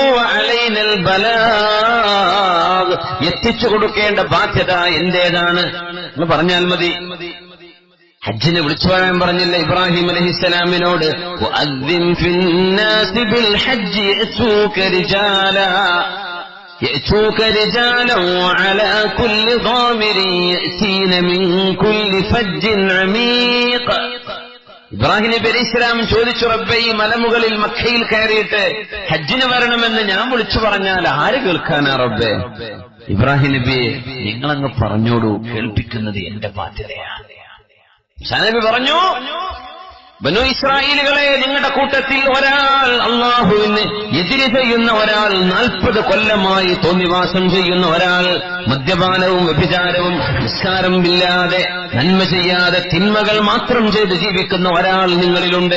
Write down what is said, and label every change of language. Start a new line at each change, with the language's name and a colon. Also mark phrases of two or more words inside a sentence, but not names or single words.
Arabic: علينا البلاغ,
Malayalam: എത്തിച്ചു കൊടുക്കേണ്ട ബാധ്യത എന്റേതാണ് എന്ന് പറഞ്ഞാൽ മതി. ഹജ്ജിനെ വിളിച്ചു പറയാൻ പറഞ്ഞില്ല ഇബ്രാഹിം അലൈഹിസ്സലാമിനോട്?
Arabic: وأذن في الناس بالحج يأتوك رجالا يأتوك رجالا وعلى كل ضامر يأتين من كل فج عميق.
Malayalam: ഇബ്രാഹിം നബി അലൈഹി സ്വലാം ചോദിച്ചു, റബ്ബേ ഈ മലമുകളിൽ മക്കയിൽ കയറിയിട്ട് ഹജ്ജിന് വരണമെന്ന് ഞാൻ വിളിച്ചു പറഞ്ഞാൽ ആര് കേൾക്കാനാ റബ്ബേ? ഇബ്രാഹിം നബിയെ നിങ്ങളങ്ങ് പറഞ്ഞോളൂ, കേൾപ്പിക്കുന്നത് എന്റെ ബാധ്യതയാണ്. മൂസാ നബി പറഞ്ഞു, ബനു ഇസ്രായേലുകളെ, നിങ്ങളുടെ കൂട്ടത്തിൽ ഒരാൾ അള്ളാഹുവിന് എതിര് ചെയ്യുന്ന ഒരാൾ, 40 കൊല്ലമായി തോന്നിവാസം ചെയ്യുന്ന ഒരാൾ, മദ്യപാനവും വ്യഭിചാരവും നിസ്കാരം ഇല്ലാതെ നന്മ ചെയ്യാതെ തിന്മകൾ മാത്രം ചെയ്ത് ജീവിക്കുന്ന ഒരാൾ നിങ്ങളിലുണ്ട്.